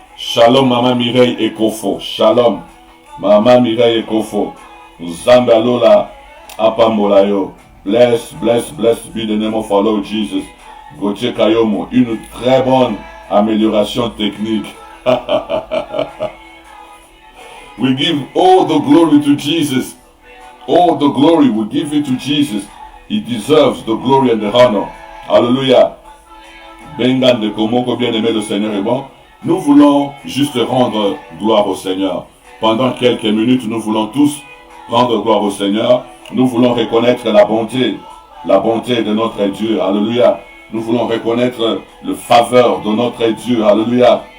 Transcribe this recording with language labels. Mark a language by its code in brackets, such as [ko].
[en] Shalom Maman Mireille Ekofo. Shalom. Maman Mireille Ekofo. Zambalola Apambolayo. Bless, bless, bless be the name of our Lord Jesus. Gauthier Kayomo. [fr] Une très bonne amélioration technique. [en] We give all the glory to Jesus. All the glory we give it to Jesus. He deserves the glory and the honor. Alléluia. [fr] Bengan de Komoko, bien-aimé, le Seigneur est bon. Nous voulons juste rendre gloire au Seigneur. Pendant quelques minutes, nous voulons tous rendre gloire au Seigneur. Nous voulons reconnaître la bonté de notre Dieu. Alléluia. Nous voulons reconnaître le faveur de notre Dieu. Alléluia.